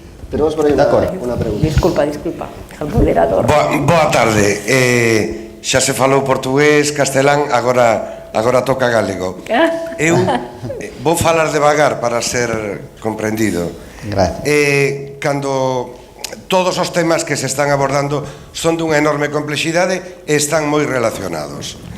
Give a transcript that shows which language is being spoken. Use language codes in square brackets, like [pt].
[es] Tenemos por ahí una pregunta. Disculpa, al moderador. [gl] Boa tarde. Xa se falou portugués, castelán, agora toca galego. Eu vou falar devagar para ser comprendido. [es] Gracias. [gl] Cando todos os temas que se están abordando son dunha enorme complexidade e están moi relacionados.